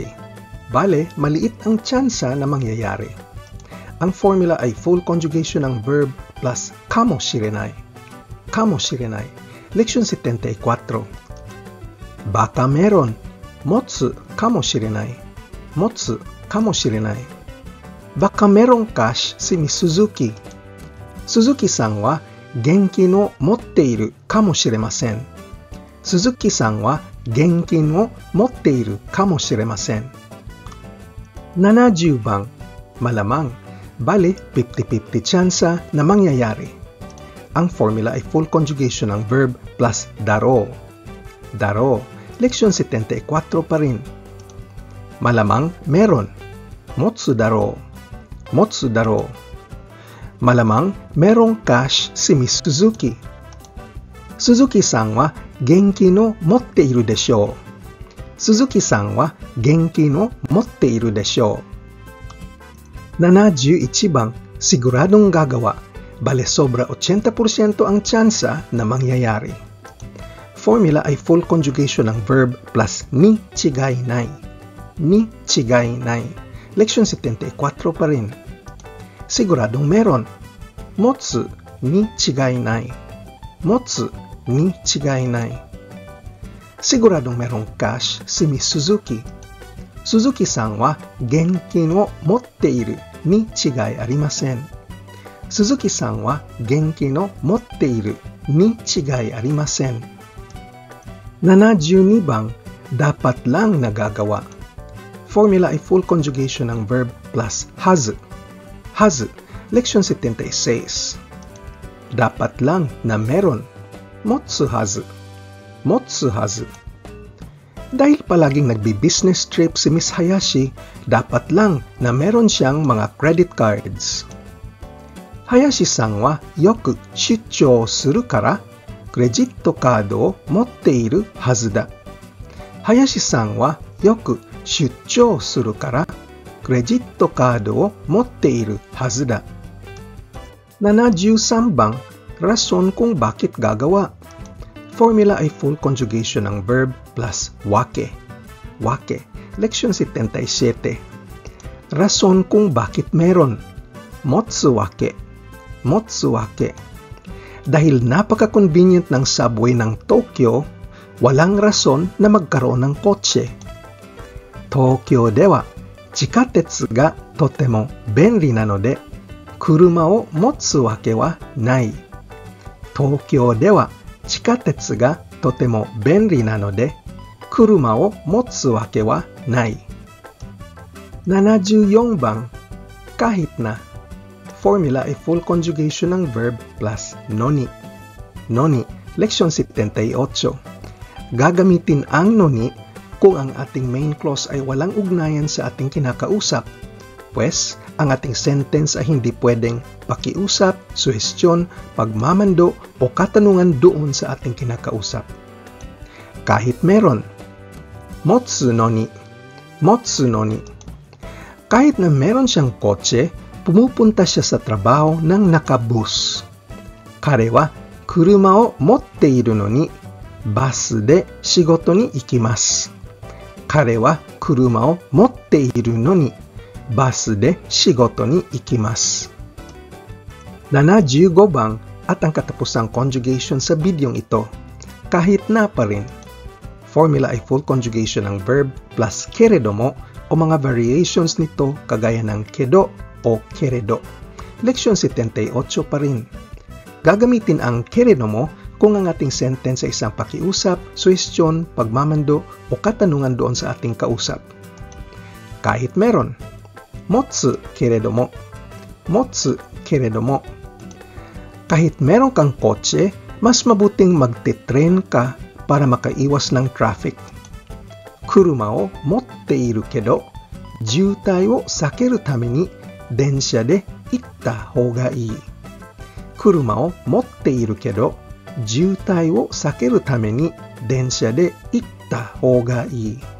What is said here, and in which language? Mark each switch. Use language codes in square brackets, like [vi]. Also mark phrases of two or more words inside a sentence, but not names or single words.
[tl] Bale, maliit ang tsansa na mangyayari. Ang formula ay [en] full conjugation [tl] ng [en] verb plus [tl] kamoshirenai. Kamoshirenai. Leksyon 74. Baka meron. [ja] 持つかもしれない。持つかもしれない. [tl] Baka merong cash si Miss Suzuki. [ja] 鈴木さんは元気の持っているかもしれません. 鈴木さんは元気の持っているかもしれません. [tl] 70 bang malamang Bale, 50-50 tsansa na mangyayari. Ang formula ay [en] full conjugation [tl] ng [en] verb plus [tl] daro. Daro. Leksyon 74 pa rin. Malamang meron. [ja] 持つだろう. 持つだろう. [tl] Malamang merong cash si Miss Suzuki. [ja] 鈴木さんは元気の持っているでしょう. 鈴木さんは元気の持っているでしょう. [tl] 71 bang siguradong gagawa, bale sobra 80% ang tsansa na mangyayari. Formula ay [en] full conjugation [tl] ng [en] verb plus [ja] に違いない. に違いない. [tl] Leksyon 74 pa rin. Siguradong meron. [ja] 持つに違いない. 持つに違いない. [tl] Siguradong merong cash si Miss Suzuki. [ja] 鈴木さんは元気の持っているに違いありません. 鈴木さんは元気の持っているに違いありません. [tl] 72 bang dapat lang nagagawa. Formula ay [en] full conjugation [tl] ng [en] verb plus [tl] hazu. Hazu. Leksyon 76. Dapat lang na meron. [ja] 持つはず. 持つはず. [tl] Dahil palaging nagbi- [en] business trip [tl] si Miss Hayashi, dapat lang na meron siyang mga [en] credit cards. [ja] 林さんはよく出張するから, [en] credit card [ja] を持っているはずだ. 林さんはよく出張するから, [en] credit card [ja] を持っているはずだ. [tl] 73 bang rason kung bakit gagawa. Formula ay [en] full conjugation [tl] ng [en] verb plus [tl] wake. Wake. Leksyon 77. Rason kung bakit meron. [ja] 持つわけ。持つわけ. [tl] Dahil napaka-convenient ng subway ng Tokyo, walang rason na magkaroon ng kotse. [ja] 東京では地下鉄がとても便利なので、車を持つわけはない. 東京では地下鉄がとても便利なので、車を持つわけはない. [tl] 74 bang kahit na. Formula ay [en] full conjugation [tl] ng [en] verb plus [tl] noni. Noni. Leksyon 78. Gagamitin ang noni kung ang ating [en] main clause [tl] ay walang ugnayan sa ating kinakausap. Pues, ang ating sentence ay hindi pwedeng pakiusap, suhestyon, pagmamando o katanungan doon sa ating kinakausap. Kahit meron. [ja] 持つのに. 持つのに. [tl] Kahit na meron siyang kotse, pumupunta siya sa trabaho ng nakabus. [ja] 彼は車を持っているのにバスで仕事に行きます. 彼は車を持っているのにバスで仕事に行きます. [tl] 75 bang at ang katapusang conjugation sa bidyong ito. Kahit na pa rin. Formula ay [en] full conjugation [tl] ng [en] verb plus [tl] keredomo o mga variations nito kagaya ng kedo o keredo. Leksyon 78 pa rin. Gagamitin ang keredomo kung ang ating sentence ay isang pakiusap, suhestyon, pagmamando o katanungan doon sa ating kausap. Kahit meron. [ja] 持つけれども。持つけれども. [tl] Kahit meron kang kotse, mas mabuting magte-tren ka para makaiwas ng traffic. [ja] 車を持っているけど、渋滞を避けるために電車で行った方がいい. 車を持っているけど、渋滞を避けるために電車で行った方がいい.